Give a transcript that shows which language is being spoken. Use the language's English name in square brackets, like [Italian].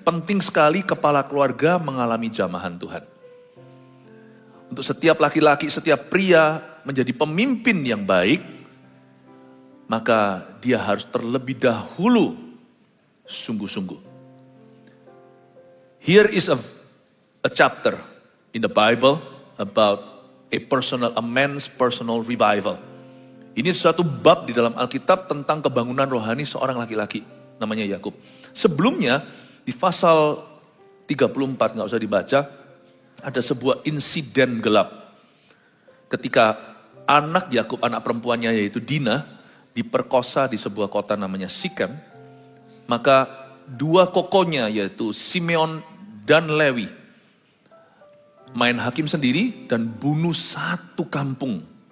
[Indonesian] Penting sekali kepala keluarga mengalami jamahan Tuhan. Untuk setiap laki-laki, setiap pria menjadi pemimpin yang baik, maka dia harus terlebih dahulu sungguh-sungguh. [English] Here is a chapter in the Bible about a man's personal revival. [Indonesian] Ini suatu bab di dalam Alkitab tentang kebangunan rohani seorang laki-laki, namanya Yakub. Sebelumnya, di pasal 34, nggak usah dibaca, ada sebuah insiden gelap. Ketika anak Yakub, anak perempuannya yaitu Dina, diperkosa di sebuah kota namanya Sikem, maka dua kokonya yaitu Simeon dan Lewi, main hakim sendiri dan bunuh satu kampung.